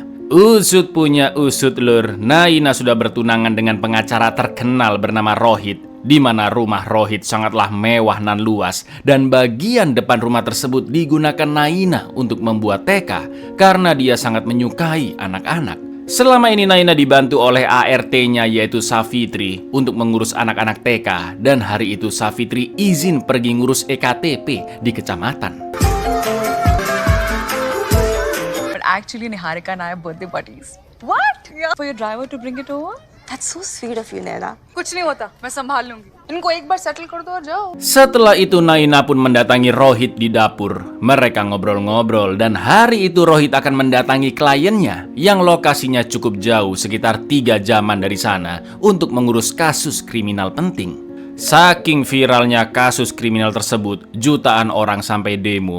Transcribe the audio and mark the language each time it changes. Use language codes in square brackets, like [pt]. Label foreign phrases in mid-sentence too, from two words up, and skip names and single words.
[id] Usut punya usut lur, Naina sudah bertunangan dengan pengacara terkenal bernama Rohit, di mana rumah Rohit sangatlah mewah nan luas dan bagian depan rumah tersebut digunakan Naina untuk membuat TK karena dia sangat menyukai anak-anak. Selama ini Naina dibantu oleh ART-nya yaitu Safitri untuk mengurus anak-anak TK dan hari itu Safitri izin pergi ngurus EKTP di kecamatan. [en] Actually, Niharika and I have birthday parties. What? Yeah. For your driver to bring it over? That's so sweet of you, Naina. [hi] कुछ नहीं होता, मैं संभाल लूंगी. इनको एक बार settle कर दो और जाओ. [id] Setelah itu Naina pun mendatangi Rohit di dapur. Mereka ngobrol-ngobrol dan hari itu Rohit akan mendatangi kliennya yang lokasinya cukup jauh sekitar 3 jaman dari sana untuk mengurus kasus kriminal penting. Saking viralnya kasus kriminal tersebut, jutaan orang sampai demo.